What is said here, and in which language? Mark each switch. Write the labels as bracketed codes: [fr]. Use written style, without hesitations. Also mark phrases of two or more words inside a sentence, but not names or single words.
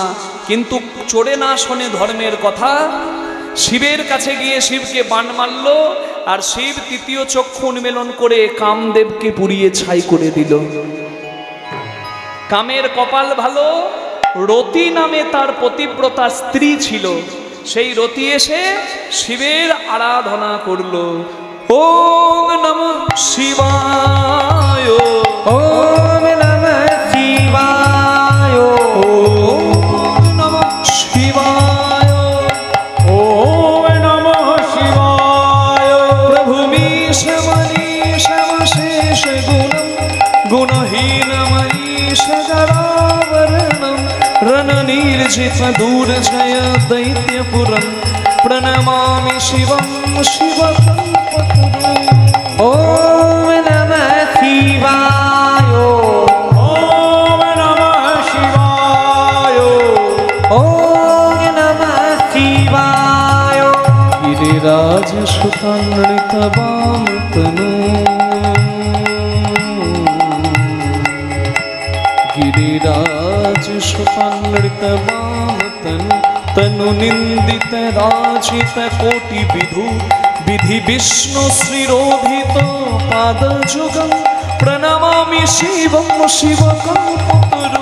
[bn] কিন্তু চোরে না শোনে ধর্মের কথা, শিবের কাছে গিয়ে শিবকে বান মারল, আর শিব তৃতীয় চক্ষু উন্মেলন করে কামদেবকে পুড়িয়ে ছাই করে দিল। কামের কপাল ভালো, রতি নামে তার পতিব্রতা স্ত্রী ছিল, সেই রতি এসে শিবের আরাধনা করলো। [sa] ওম নমঃ শিবায়, ওম নমঃ শিবায়, ওম নমঃ শিবায়, ওম নমঃ শিবায়। প্রভু মীশ মনীষ অশেষ গুণম গুণহীনমীশ জরাবরণম রণনির্জিত দুর্জয় দৈত্যপুরম প্রণমামি শিবম শিবকল্পতরুম। ওম নমঃ শিবায়, ওম নমঃ শিবায়। ওম নমঃ শিবায়। গিরিরাজ সুতানৃত বাম তনু, গিরিরাজ সুতানৃত বাম তনু, তনু নিন্দিত রাজিত কোটি বিধু, বিধি বিষ্ণু শ্রীরোধিত পাদ যুগম প্রণমামি শিবম শিবকল্পতরু।